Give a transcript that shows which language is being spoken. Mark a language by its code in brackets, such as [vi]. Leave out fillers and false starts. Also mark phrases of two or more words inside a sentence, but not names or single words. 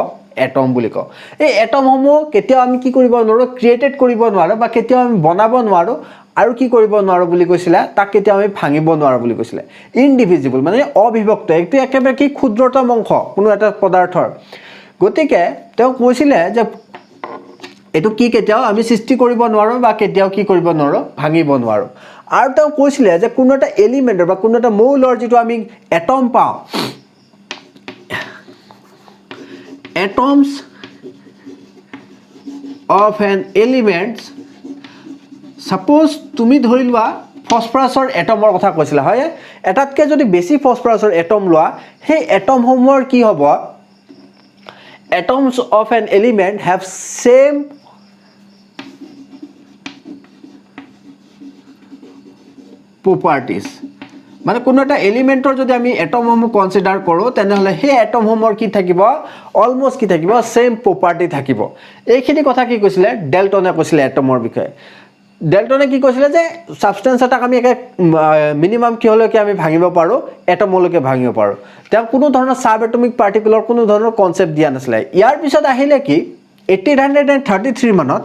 [as] এটম বুলি কওঁ এই এটম সমূহ কেতিয়াও আমি কি কৰিব নোৱাৰো ক্ৰিয়েটেড কৰিব নোৱাৰো বা কেতিয়াও আমি বনাব নোৱাৰো আৰু কি কৰিব নোৱাৰো বুলি কৈছিলে তাক কেতিয়া আমি ভাঙিব নোৱাৰো বুলি কৈছিলে ইনডিভিজিবল মানে অবিভক্ত এইটো একেবাৰে কি ক্ষুদ্ৰতম অংশ কোনো এটা পদাৰ্থৰ গতিকে তেওঁ কৈছিলে যে এটো কি কেতিয়াও আমি সৃষ্টি কৰিব নোৱাৰো বা কেতিয়াও কি কৰিব নোৱাৰো ভাঙিব নোৱাৰো আৰু তেওঁ কৈছিলে যে কোনো এটা এলিমেন্টৰ বা কোনো এটা মৌলৰ যেটো আমি এটম পাও [en] atoms of an elements suppose [as] তুমি ধৰি লোৱা ফসফৰাছৰ এটমৰ কথা কৈছিলা হয় এটাতকে যদি বেছি ফসফৰাছৰ এটম লোৱা সেই এটম সমূহৰ কি হ'ব [en] atoms of an element have same [as] properties মানে কোনো এটা এলিমেন্টৰ যদি আমি এটম সমূহ কনসিডাৰ কৰো তেনেহলে সেই এটম সমূহৰ কি থাকিব অলমোস্ট কি থাকিব [en] same property [as] থাকিব এইখিনি কথা কি কৈছিলে ডেল্টনে কৈছিলে এটমৰ বিষয়ে ডেল্টনে কি কৈছিলে যে সাবস্টেন্স এটাক আমি একে মিনিমাম কি হলে কি আমি ভাঙিব পাৰো এটমলৈকে ভাঙিব পাৰো তেওঁ কোনো ধৰণৰ [en] sub atomic particular [as] কোনো ধৰণৰ কনসেপ্ট দিয়া নাছিলে ইয়াৰ পিছত আহিলে কি 1833